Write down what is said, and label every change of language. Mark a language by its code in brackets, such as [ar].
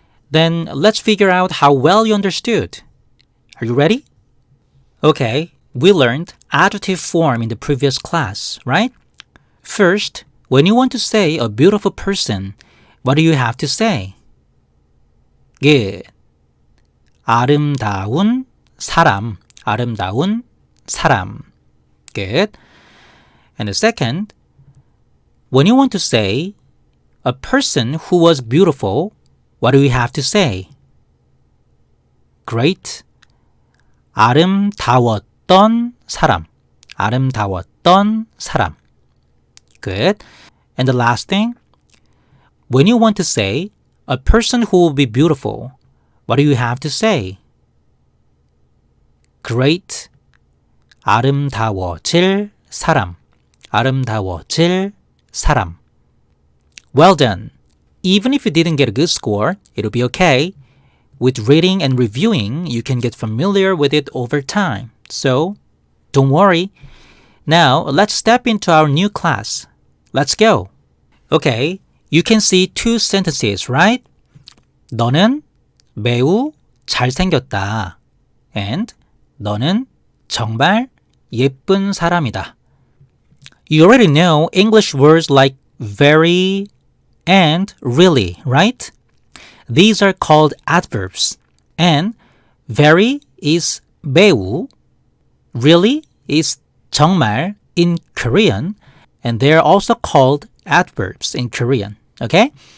[en] Then let's figure out how well you understood. Are you ready? Okay, we learned adjective form in the previous class, right? First, when you want to say a beautiful person, what do you have to say? Good. [ko] 아름다운 사람, 아름다운 사람. [en] Good. And the second, when you want to say a person who was beautiful, what do you have to say? Great. [ko] 아름다웠던 사람, 아름다웠던 사람. [en] Good. And the last thing, when you want to say a person who will be beautiful, what do you have to say? Great. [ko] 아름다워질 사람, 아름다워질 사람. [en] Well done. Even if you didn't get a good score, it'll be okay. With reading and reviewing, you can get familiar with it over time. So, don't worry. Now, let's step into our new class. Let's go. Okay, you can see two sentences, right? [ko] 너는 매우 잘생겼다. And 너는 정말 예쁜 사람이다. [en] You already know English words like very and really, right? These are called adverbs. And very is 매우, really is 정말 in Korean, and they're also called adverbs in Korean, okay?